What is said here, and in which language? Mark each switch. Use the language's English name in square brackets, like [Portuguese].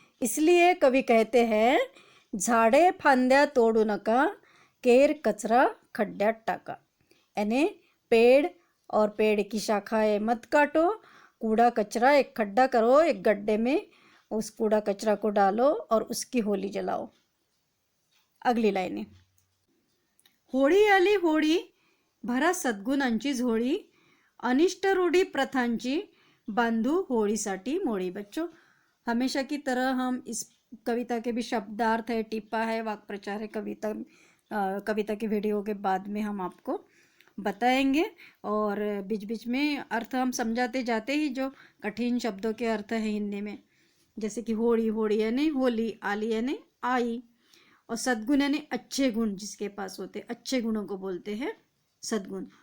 [Hindi] इसलिए कवि कहते हैं, [Marathi] झाडे फांद्या तोडू नका, केर कचरा खड्ड्यात टाका। [Hindi] यानी पेड़ और पेड़ की शाखाएं मत काटो, कूड़ा कचरा एक खड्डा करो, एक गड्ढे में उस कूड़ा कचरा को डालो और उसकी होली जलाओ। अगली लाइनें। [Marathi] होळी आली होळी, भरा सद्गुणांची झोळी, अनिष्ट रूढी प्रथांची बांधू होळीसाठी मोळी। [Hindi] बच्चों, हमेशा की तरह हम इस कविता के भी शब्दार्थ है, टिप्पा है, वाक्य प्रचार है, कविता के वीडियो के बाद में हम आपको बताएंगे। और बीच बीच में अर्थ हम समझाते जाते ही, जो कठिन शब्दों के अर्थ है हिंदी में, जैसे कि होड़ी, होड़ी यानी होली, आली यानी आई, और सद्गुण यानी अच्छे गुण जिसके पास होते, अच्छे गुणों को बोलते हैं सद्गुण।